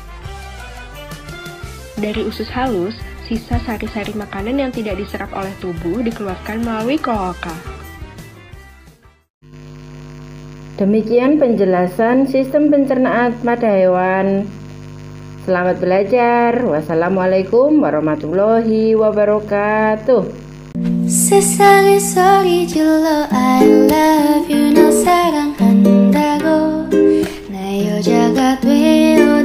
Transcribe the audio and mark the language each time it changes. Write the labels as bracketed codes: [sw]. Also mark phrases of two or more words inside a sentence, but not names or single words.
[id] Dari usus halus, sisa sari-sari makanan yang tidak diserap oleh tubuh dikeluarkan melalui kloaka. Demikian penjelasan sistem pencernaan pada hewan. Selamat belajar. [ar] والسلام عليكم ورحمة الله وبركاته. [ko] 세상의 소리 질러 [en] I love you [ko] 너 사랑한다고 내 여자가 되어